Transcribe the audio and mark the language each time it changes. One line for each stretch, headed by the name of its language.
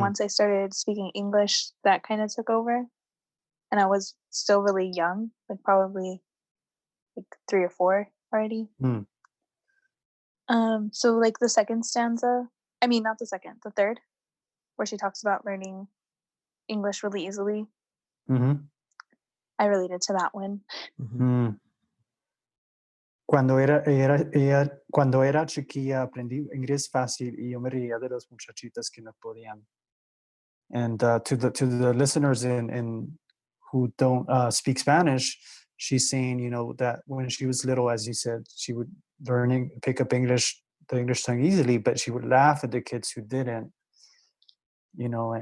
English: once I started speaking English, that kind of took over, and I was still really young, like probably like 3 or 4 already. Mm. So like the second stanza, I mean not the second, the third, where she talks about learning English really easily. Hmm. I related to that one. Hmm. Mm.
Spanish: Cuando era chiquilla aprendí inglés fácil y yo me reía de las muchachitas que no podían.
English: And to the listeners in who don't speak Spanish, she's saying, you know, that when she was little, as you said, she would pick up the English tongue easily, but she would laugh at the kids who didn't, you know.